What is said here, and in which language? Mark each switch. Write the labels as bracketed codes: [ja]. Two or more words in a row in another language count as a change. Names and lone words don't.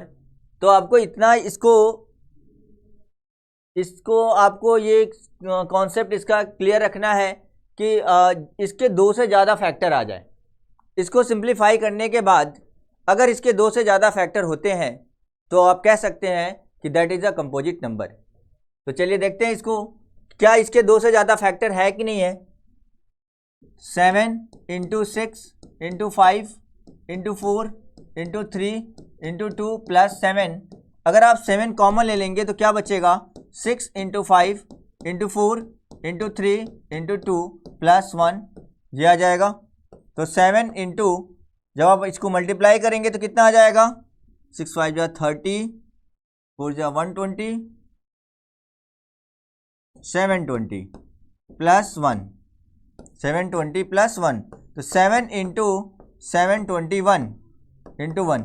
[hi] तो आपको इतना इसको आपको ये कॉन्सेप्ट इसका क्लियर रखना है कि इसके 2 से ज़्यादा फैक्टर आ जाए। इसको सिंप्लीफाई करने के बाद अगर इसके 2 से ज़्यादा फैक्टर होते हैं तो आप कह सकते हैं कि [en] that is a composite number. [hi] तो चलिए देखते हैं इसको, क्या इसके 2 से ज़्यादा फैक्टर है कि नहीं है। [en] 7 into 6 into 5 into 4 into 3 into 2 plus 7, [hi] अगर आप 7 कॉमन ले लेंगे तो क्या बचेगा? [en] 6 into 5 into 4 into 3 into 2 plus 1, [hi] ये आ जाएगा। तो 7 इंटू, जब आप इसको मल्टीप्लाई करेंगे तो कितना आ जाएगा? 6 5 जा 30, 4 जा 120, 720 प्लस 1, 720 प्लस 1, तो 7 इंटू 721, इंटू 1।